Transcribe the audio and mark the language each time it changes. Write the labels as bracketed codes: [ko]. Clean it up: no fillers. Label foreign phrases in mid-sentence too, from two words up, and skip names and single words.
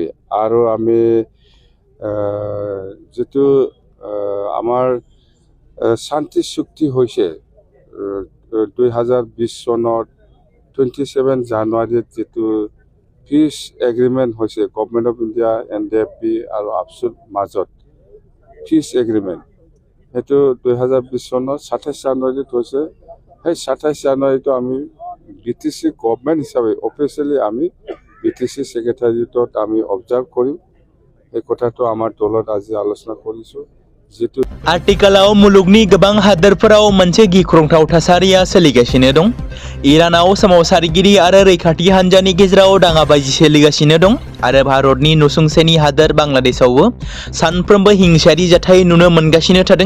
[as] আৰু আমি যিটো আমাৰ শান্তি চুক্তি হৈছে 2020 চনত 27 জানুৱাৰীত যিটো [en] peace agreement [as] হৈছে গভৰ্ণমেণ্ট অফ ইণ্ডিয়া NDFB আৰু আপচুৰ মাজত [en] peace agreement [as] সেইটো 2020 চনত 27 জানুৱাৰীত হৈছে। সেই 27 জানুৱাৰীটো আমি BTC গভৰ্ণমেণ্ট হিচাপে অফিচিয়েলি আমি BTC ছেক্ৰেটাৰিয়েটত আমি অবজাৰ্ভ কৰিম। এই কথাটো আমাৰ দলত আজি আলোচনা কৰিছোঁ। [brx] जितु आथिखालाव मुलुगनि गोबां हादोरफोराव मोनसे गिख्रंथाव थासारिया सोलिगासिनो दं। इरानाव सोमावसारगिरि आरो रैखाथि हान्जानि गेजेराव दाङाबाजि सोलिगासिनो दं आरो भारतनि नसुंसेनि हादोर बांलादेशआवबो सानफ्रोमबो हिंसायारि जाथाय नुनो मोनगासिनो थादों।